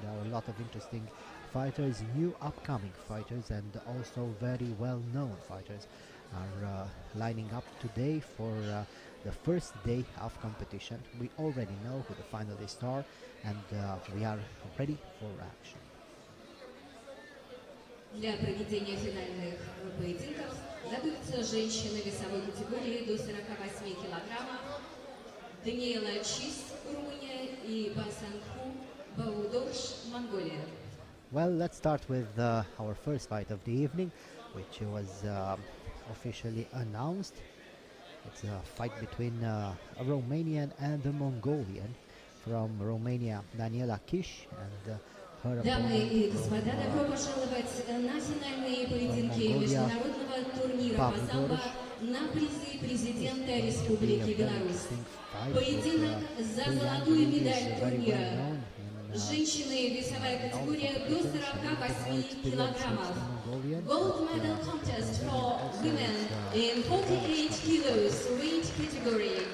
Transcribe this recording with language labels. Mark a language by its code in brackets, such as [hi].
[en] There are a lot of interesting fighters, new upcoming fighters, and also very well-known fighters are lining up today for the first day of competition. We already know who the finalists are, and we are ready for action. [ru] Для проведения финальных поединков готовятся женщины весовой категории до 48 килограммов. Даниэла Чист, Румыния, и Басанху Баудорш, Монголия. [en] Well, let's start with our first fight of the evening, which was officially announced. It's a fight between a Romanian and a Mongolian. From Romania, Daniela Kish, and her [ru] Дамы [en] opponent [ru] и господа, добро пожаловать на финальные поединки международного турнира по самбо на призы президента Республики Беларусь. Поединок за золотую медаль турнира. Женщины весовая категория до 48 килограммов. [en] Gold medal contest for women in 48 kilos weight category.